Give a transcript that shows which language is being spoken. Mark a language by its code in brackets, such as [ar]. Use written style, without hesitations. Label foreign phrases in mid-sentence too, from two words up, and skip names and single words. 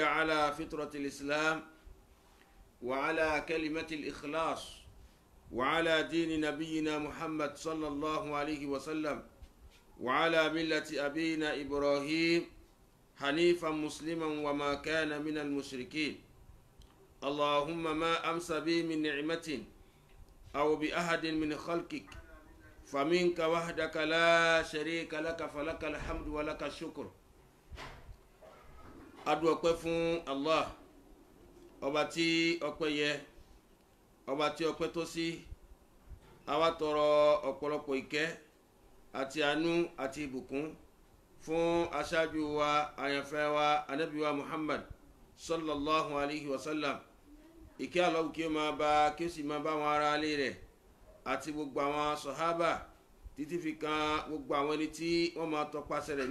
[ar] على فطرة الإسلام وعلى كلمة الإخلاص وعلى دين نبينا محمد صلى الله عليه وسلم وعلى ملة أبينا إبراهيم حنيفا مسلما وما كان من المشركين اللهم ما أمسى بي من نعمة أو بأحد من خلقك فمنك وحدك لا شريك لك فلك الحمد ولك الشكر أدعو كفون الله [yo] ọba tí ọpẹ́ yẹ ọba tí ọpẹ́ tó sí àwa tọrọ ọ̀pọ̀lọpọ̀ ìkẹ́ àti àánú àti ìbùkún fún aṣáájú wa àyànfẹ́ wa ànábì wa Muhammad [ar] صلى الله عليه وسلم [yo] ìkẹ́ Ọlọ́hun kí ó máa bá kí ó sì máa bá wọn ará ilé rẹ̀ àti gbogbo àwọn sọ̀hábà títí fi kan gbogbo àwọn ẹni tí wọ́n máa tọpasẹ̀ rẹ̀ ní